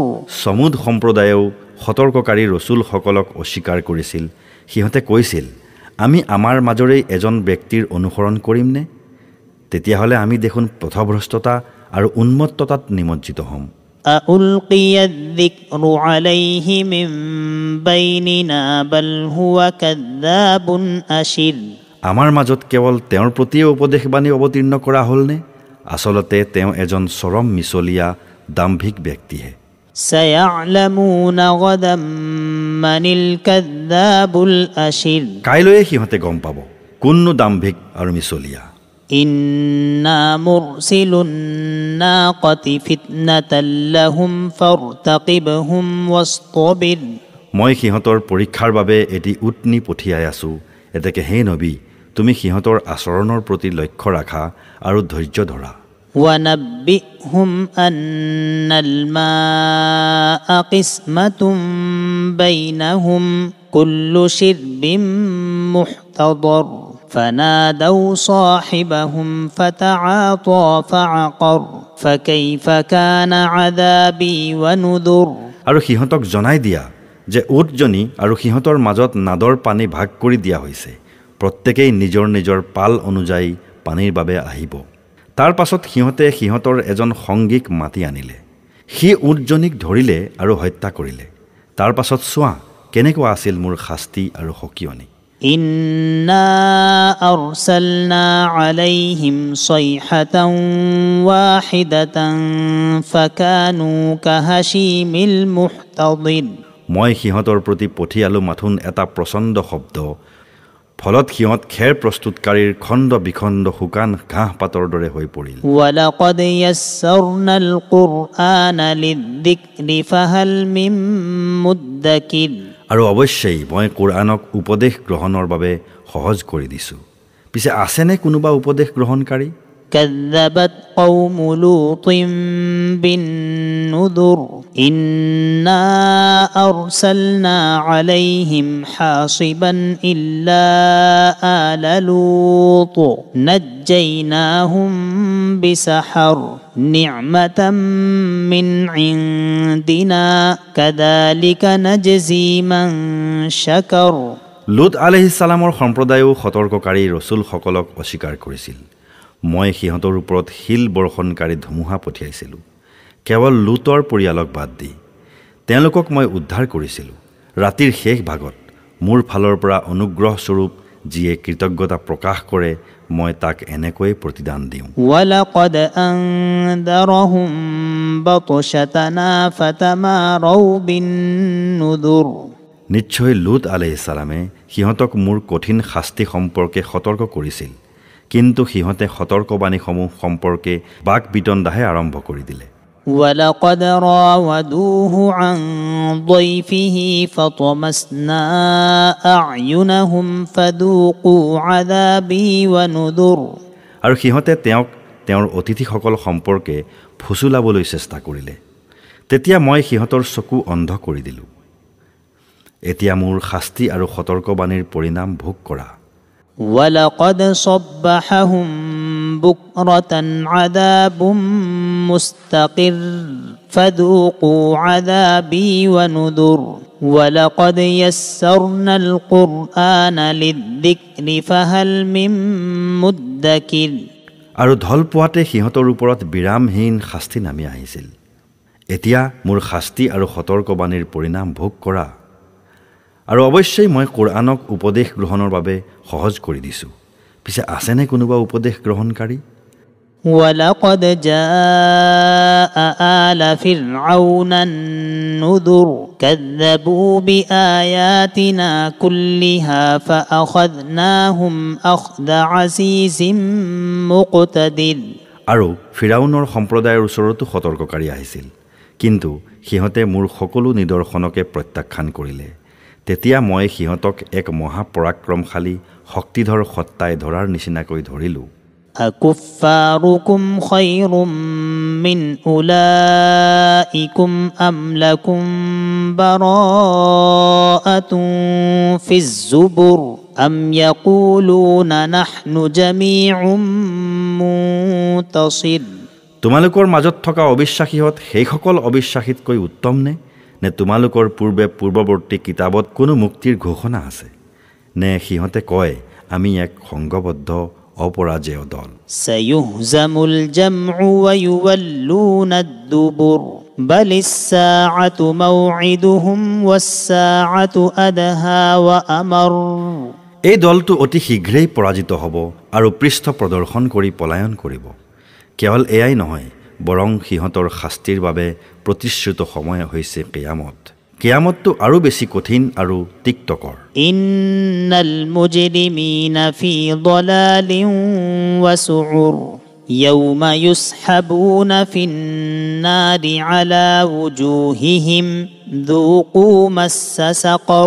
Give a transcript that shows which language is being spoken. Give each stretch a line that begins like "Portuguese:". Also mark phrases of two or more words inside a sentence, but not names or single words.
Assamese: সমুদ সম্প্ৰদায়েও সতৰ্ককাৰী ৰসুলসকলক অস্বীকাৰ কৰিছিল সিহঁতে কৈছিল আমি আমাৰ মাজৰে এজন ব্যক্তিৰ অনুসৰণ কৰিমনে তেতিয়াহ'লে আমি দেখোন পথভ্ৰষ্টতা আৰু উন্মত্ততাত নিমজ্জিত হ'ম
Arabic: ألقي الذكر عليه من بيننا بل هو كذاب أشر
Assamese: আমাৰ মাজত কেৱল তেওঁৰ প্ৰতিয়ে উপদেশবাণী অৱতীৰ্ণ কৰা হ'লনে আচলতে তেওঁ এজন চৰম মিছলীয়া দাম্ভিক ব্যক্তিহে
Arabic: سيعلمون غدا من الكذاب الأشر
Assamese: কাইলৈয়ে সিহঁতে গম পাব কোননো দাম্ভিক আৰু মিছলীয়া
Arabic: إنا مرسل الناقة فتنة لهم فارتقبهم واصطبر
Assamese: মই সিহঁতৰ পৰীক্ষাৰ বাবে এটি উটনি পঠিয়াই আছোঁ এতেকে হে নবী তুমি সিহঁতৰ আচৰণৰ প্ৰতি লক্ষ্য ৰাখা আৰু ধৈৰ্য ধৰা
Arabic: ونبئهم أن الماء قسمة بينهم كل شرب محتضر فنادوا صاحبهم فتعاطى فعقر فكيف كان عذابي ونذر
Assamese: আৰু সিহঁতক জনাই দিয়া যে উটজনী আৰু সিহঁতৰ মাজত নাদৰ পানী ভাগ কৰি দিয়া হৈছে প্ৰত্যেকেই নিজৰ নিজৰ পাল অনুযায়ী পানীৰ বাবে আহিব তাৰ পাছত সিহঁতে সিহঁতৰ এজন সংগীক মাতি আনিলে সি উটজনীক ধৰিলে আৰু হত্যা কৰিলে তাৰ পাছত চোৱা কেনেকুৱা আছিল মোৰ শাস্তি আৰু সকিয়নি
Arabic: إنا أرسلنا عليهم صيحة واحدة فكانوا كهشيم المحتضر
Assamese: মই সিহঁতৰ প্ৰতি পঠিয়ালো মাথোন এটা প্ৰচণ্ড শব্দ ফলত সিহঁত খেৰ প্ৰস্তুতকাৰীৰ খণ্ড বিখণ্ড শুকান ঘাঁহ পাতৰ দৰে হৈ পৰিল
Arabic: ولقد يسرنا القرآن للذكر فهل من مدكر
Assamese: আৰু অৱশ্যেই মই কোৰআনক উপদেশ গ্ৰহণৰ বাবে সহজ কৰি দিছোঁ পিছে আছেনে কোনোবা উপদেশ গ্ৰহণকাৰী
Arabic: كذبت قوم لوط بالنذر إنا أرسلنا عليهم حاصبا إلا آل لوط نجيناهم بسحر نعمة من عندنا كذلك نجزي من شكر
Assamese: লুত আলাইহিছ সালামৰ সম্প্ৰদায়েও সতৰ্ককাৰী ৰসুলসকলক অস্বীকাৰ কৰিছিল মই সিহঁতৰ ওপৰত শিল বৰ্ষণকাৰী ধুমুহা পঠিয়াইছিলোঁ কেৱল লুতৰ পৰিয়ালক বাদ দি তেওঁলোকক মই উদ্ধাৰ কৰিছিলোঁ ৰাতিৰ শেষ ভাগত মোৰ ফালৰ পৰা অনুগ্ৰহ স্বৰূপ যিয়ে কৃতজ্ঞতা প্ৰকাশ কৰে মই তাক এনেকৈ প্ৰতিদান দিওঁ
Arabic: ولقد أنذرهم بطشتنا فتماروا بالنذر
Assamese: নিশ্চয় লুত আলাইহিছ সালামে সিহঁতক মোৰ কঠিন শাস্তি সম্পৰ্কে সতৰ্ক কৰিছিল কিন্তু সিহঁতে সতৰ্কবাণীসমূহ সম্পৰ্কে বাক বিতণ্ডাহে আৰম্ভ কৰি দিলে
Arabic: ولقد راودوه عن ضيفه فطمسنا أعينهم فذوقوا عذابي ونذر
Assamese: আৰু সিহঁতে তেওঁক তেওঁৰ অতিথিসকল সম্পৰ্কে ফুচুলাবলৈ চেষ্টা কৰিলে তেতিয়া মই সিহঁতৰ চকু অন্ধ কৰি দিলোঁ এতিয়া মোৰ শাস্তি আৰু সতৰ্কবাণীৰ পৰিণাম ভোগ কৰা
Arabic: ولقد صبحهم بكرة عذاب مستقر فذوقوا عذابي ونذر ولقد يسرنا القرآن للذكر فهل من مدكر
Assamese: আৰু ঢল পোৱাতে সিহঁতৰ ওপৰত বিৰামহীন শাস্তি নামি আহিছিল এতিয়া মোৰ শাস্তি আৰু সতৰ্কবাণীৰ পৰিণাম ভোগ কৰা। আৰু অৱশ্যেই মই কোৰআনক উপদেশ গ্ৰহণৰ বাবে সহজ কৰি দিছোঁ। পিছে আছেনে কোনোবা উপদেশ গ্ৰহণকাৰী?
Arabic: ولقد جاء آل فرعون النذر كذبوا بآياتنا كلها فأخذناهم أخذ عزيز مقتدر।
Assamese: আৰু ফিৰাউনৰ সম্প্ৰদায়ৰ ওচৰতো সতৰ্ককাৰী আহিছিল, কিন্তু সিহঁতে মোৰ সকলো নিদৰ্শনকে প্ৰত্যাখ্যান কৰিলে। তেতিয়া মই সিহঁতক এক মহাপৰাক্ৰমশালী শক্তিধৰ সত্তাই ধৰাৰ নিচিনাকৈ ধৰিলোঁ।
Arabic: أكفاركم خير من أولئكم أم لكم براءة في الزبر أم يقولون نحن جميع منتصر।
Assamese: তোমালোকৰ মাজত থকা অবিশ্বাসীহঁত সেইসকল অবিশ্বাসীতকৈ উত্তম নে তোমালোকৰ পূৰ্বৱৰ্তী কিতাপত কোনো মুক্তিৰ ঘোষণা আছে? নে সিহঁতে কয় আমি এক সংঘবদ্ধ অপৰাজেয় দল?
Arabic: سيهزم الجمع ويولون الدبر بل الساعة موعدهم والساعة أدهى وأمر।
Assamese: এই দলটো অতি শীঘ্ৰেই পৰাজিত হ'ব আৰু পৃষ্ঠ প্ৰদৰ্শন কৰি পলায়ন কৰিব। কেৱল এয়াই নহয়, বৰং সিহঁতৰ শাস্তিৰ বাবে প্ৰতিশ্ৰুত সময় হৈছে কিয়ামত। কিয়ামতটো আৰু বেছি কঠিন আৰু তিক্তকৰ।
Arabic: إن المجرمين في ضلال وسعر يوم يسحبون في النار على وجوههم ذوقوا مس سقر.